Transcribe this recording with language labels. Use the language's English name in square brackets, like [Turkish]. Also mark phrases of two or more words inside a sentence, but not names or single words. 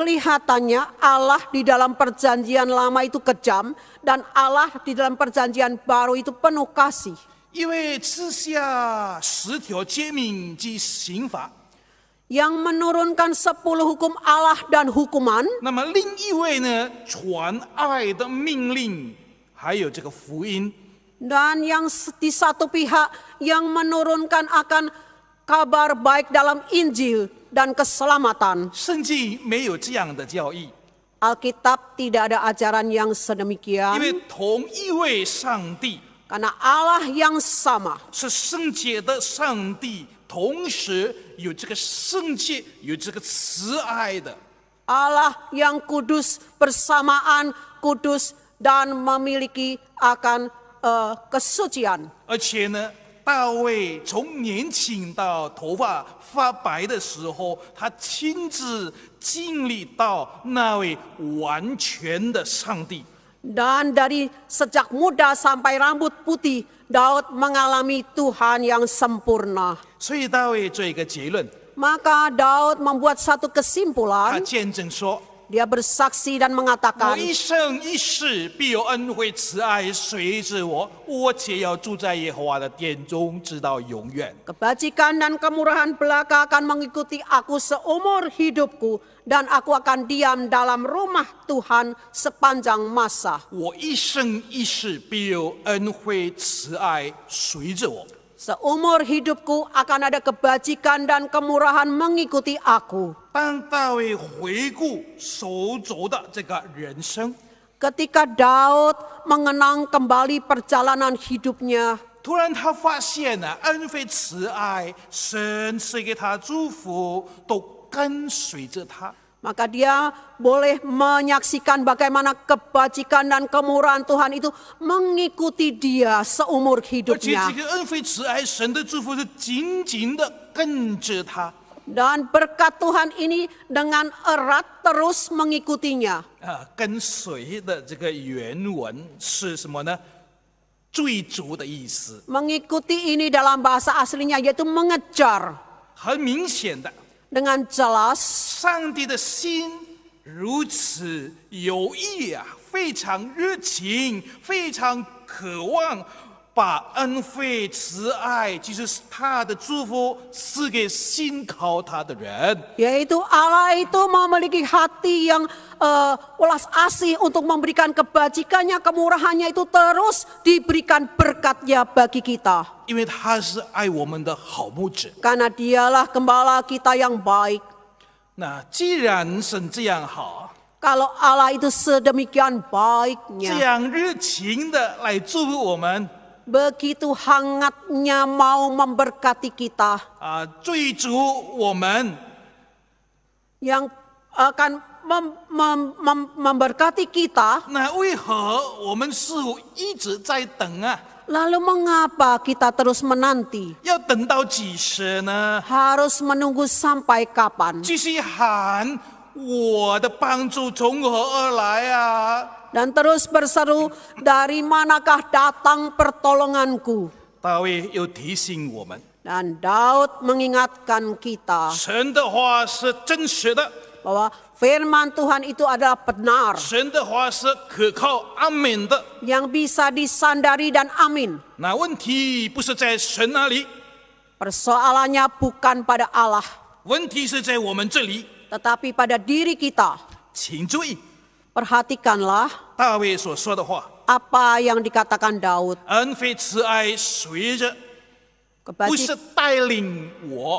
[Indonesian] Kelihatannya Allah di dalam perjanjian lama itu kejam dan Allah di dalam perjanjian baru itu penuh kasih. [Chinese] 因为赐下10条诫命及刑罚， [Indonesian] Yang menurunkan 10 hukum Allah dan hukuman. [Chinese] 那么另一位呢，传爱的命令，还有这个福音。 [Indonesian] Dan yang di satu pihak yang menurunkan akan kabar baik dalam Injil dan keselamatan. [Chinese] 圣经没有这样的教义， [Indonesian] Alkitab tidak ada ajaran yang [Chinese] 因 [Indonesian] sedemikian. [Chinese] 为同一位上帝 [Indonesian] Karena Allah yang sama. [Chinese] 是圣洁的上帝，同时有这个圣洁，有这个慈爱的。 [Indonesian] Allah yang kudus bersamaan kudus dan memiliki akan kesucian. [Chinese] 而且呢，大卫从年轻到头发发白的时候，他亲自经历到那位完全的上帝。 [Indonesian] Dan dari sejak muda sampai rambut putih, Daud mengalami Tuhan yang sempurna. [Chinese] 所以大卫做一个结论， [Indonesian] Maka Daud membuat satu [Chinese] 他 [Indonesian] kesimpulan. [Chinese] 见证说： [Indonesian] Dia bersaksi dan [Chinese] 我 [Indonesian] mengatakan, [Chinese] 一生一世必有恩惠慈爱随着我，我且要住在耶和华的殿中，直到永远。 [Indonesian] kebajikan dan kemurahan belaka akan mengikuti aku seumur hidupku, dan aku akan diam dalam rumah Tuhan sepanjang masa. [Chinese] 我一生一世必有恩惠慈爱随着我。 [Indonesian] Seumur hidupku akan ada kebajikan dan kemurahan mengikuti aku. [Chinese] 当大卫回顾手走的这个人生， [Indonesian] Ketika Daud mengenang kembali perjalanan hidupnya, [Chinese] 突然他发现了恩惠慈爱，神赐给他祝福，都跟随着他。 [Indonesian] maka dia boleh menyaksikan bagaimana kebajikan dan kemurahan Tuhan itu mengikuti dia seumur [Chinese] 而且 [Indonesian] hidupnya. [Chinese] 这个恩惠慈爱，神的祝福是紧紧的跟着他。 [Indonesian] Dan berkat Tuhan ini dengan erat terus mengikutinya. [Chinese] 跟随的这个原文是什么呢？追逐的意思， [Indonesian] Mengikuti ini dalam bahasa aslinya yaitu mengejar. [Chinese] 很明显的， [Indonesian] Dengan jelas [Chinese] 上帝的心如此有意啊，非常热情，非常渴望把恩惠慈爱，就是他的祝福赐给信靠他的人。 [Indonesian] yaitu Allah itu memiliki hati yang welas asih untuk memberikan kebajikannya, kemurahannya itu terus diberikan berkatnya bagi kita. [Chinese] 因为他是爱我们的好牧者。 [Indonesian] Karena dialah gembala kita yang baik. [Chinese] 那既然神这样好， [Indonesian] Kalau Allah itu sedemikian [Chinese] 这 [Indonesian] baiknya, [Chinese] 样热情的来祝福我们 [Indonesian] begitu hangatnya mau memberkati kita, [Chinese] 追逐我们， [Indonesian] yang akan memberkati kita, [Chinese] 那为何我们似乎一直在等啊？ [Indonesian] lalu mengapa kita terus menanti? [Chinese] 要等到几时呢？ [Indonesian] Harus menunggu sampai kapan? [Chinese] 继续喊我的帮助从何而来啊？ [Indonesian] Dan terus berseru, dari manakah datang pertolonganku? [Chinese] 大卫又提醒我们， [Indonesian] Dan Daud mengingatkan kita [Chinese] 神的话是真实的， [Indonesian] bahwa firman Tuhan itu adalah benar, [Chinese] 神的话是可靠、安稳的。 [Indonesian] yang bisa disandari dan amin. [Chinese] 那问题不是在神那里， [Indonesian] Persoalannya bukan pada Allah, [Chinese] 问题是在我们这里。 [Indonesian] tetapi pada diri kita. [Chinese] 请注意 [Indonesian] Perhatikanlah [Chinese] 大卫所说的话： [Indonesian] apa yang dikatakan Daud. [Chinese] 恩惠慈爱随着，不是带领我。